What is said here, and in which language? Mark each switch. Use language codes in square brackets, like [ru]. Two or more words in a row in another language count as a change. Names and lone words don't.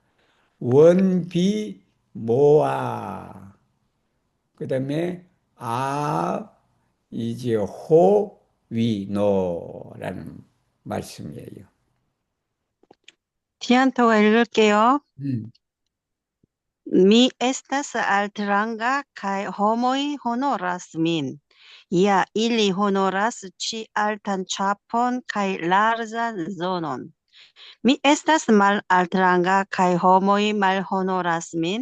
[ko] 원비모아. 그 다음에 이제 호위노라는 말씀이에요. 디안토가 읽을게요. 음. [eo] Mi estas altranga kaj homoj honoras min. Ja ili honoras ĉi altan ĉapon kaj larĝan zonon. Mi estas malaltranga kaj homoj malhonoras min.